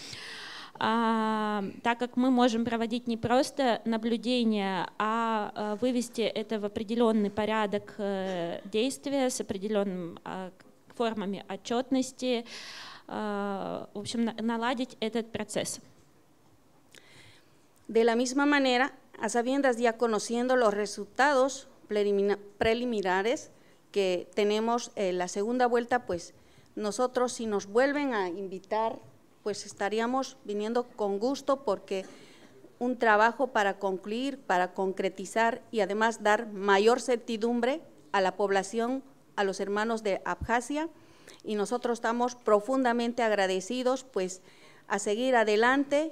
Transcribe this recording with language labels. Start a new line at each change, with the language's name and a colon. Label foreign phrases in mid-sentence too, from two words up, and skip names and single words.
Russian: Так как мы можем проводить не просто наблюдение, а вывести это в определенный порядок действия с определенными формами отчетности, в общем, наладить этот процесс.
Spanish: De la misma manera, a sabiendas ya conociendo los resultados preliminares que tenemos en la segunda vuelta, pues nosotros si nos vuelven a invitar, pues estaríamos viniendo con gusto porque un trabajo para concluir, para concretizar y además dar mayor certidumbre a la población, a los hermanos de Abjasia, y nosotros estamos profundamente agradecidos pues a seguir adelante.